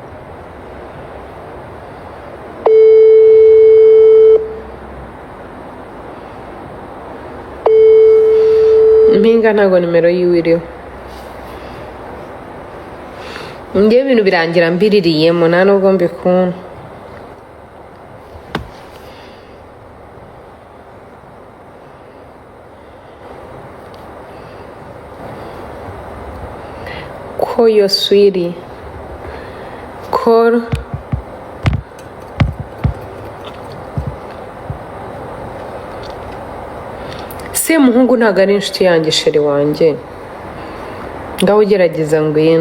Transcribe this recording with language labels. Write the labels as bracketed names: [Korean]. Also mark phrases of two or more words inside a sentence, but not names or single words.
[Kinyarwanda] Mpinga ntago nimero yiwe iriho. Ngiye ibintu birangira mbiririyemo nta nubwo mbikunda. [English] Call your sweetie. [Kinyarwanda] Call. Se muhungu ntago ari inshuti yanjye sheri wanjye. Ngaho ugerageza ngwino.